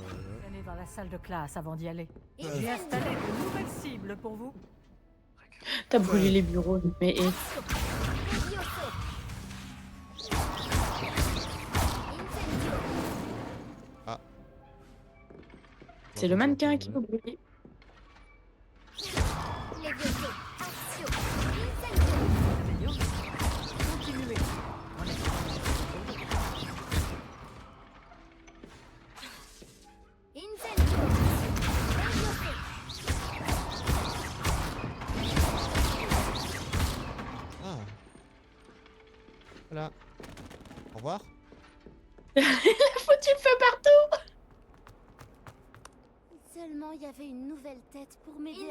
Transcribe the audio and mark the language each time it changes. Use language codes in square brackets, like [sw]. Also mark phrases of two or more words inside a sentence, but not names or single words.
[fr] Allez dans la salle de classe avant d'y aller. J'ai installé de nouvelles cibles pour vous. T'as brûlé les bureaux, mais. Ah. C'est le mannequin qui nous brûle. Leviosa, accio, Continuez. incendio, Leviosa. Ah. Voilà. Au revoir. Il a foutu le feu partout. Seulement il y avait une nouvelle tête pour m'aider à